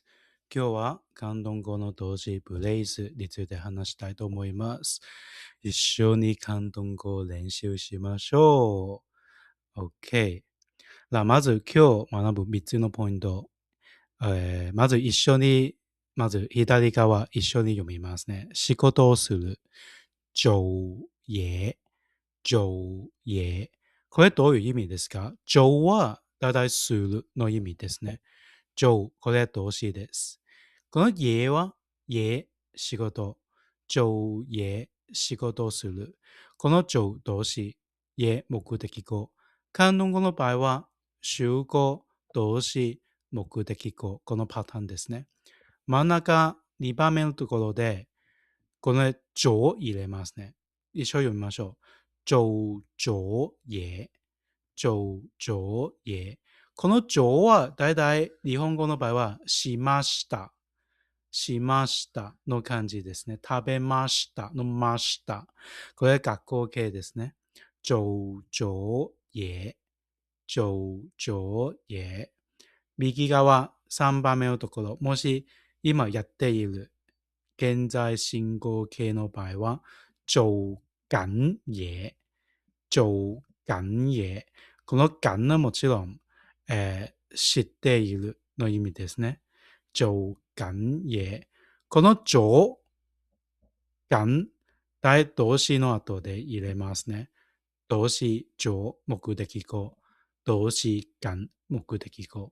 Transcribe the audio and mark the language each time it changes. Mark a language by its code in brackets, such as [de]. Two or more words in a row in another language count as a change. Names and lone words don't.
[ja] 今日は広東語の動詞ブレイズについて話したいと思います。一緒に広東語を練習しましょう。OK。まず今日学ぶ3つのポイント。まず左側一緒に読みますね。仕事をする。 [yue] 做嘢。做嘢。 [ja] これどういう意味ですか？做はだいたいするの意味ですね。做、これ動詞です。この嘢は、嘢、仕事。 [yue] 做嘢、 [ja] 仕事をする。この做動詞、嘢、目的語。広東語の場合は、主語、動詞、目的語。このパターンですね。真ん中2番目のところで、この做を入れますね。一緒に読みましょう。 [yue] 做咗嘢。做咗嘢。 [ja] この做はだいたい日本語の場合はしました。しましたの漢字ですね。食べましたのました。これ学校形ですね。 [yue] 做咗嘢。做咗嘢。 [ja] 右側3番目のところ。もし今やっている現在進行形の場合は [yue] 做緊嘢。做緊嘢。 [ja] この緊はもちろん、知っているの意味ですね。 [yue] 做緊嘢。 [ja] この [yue] 做緊、 [ja] 大動詞の後で入れますね。動詞做目的語。動詞緊目的語。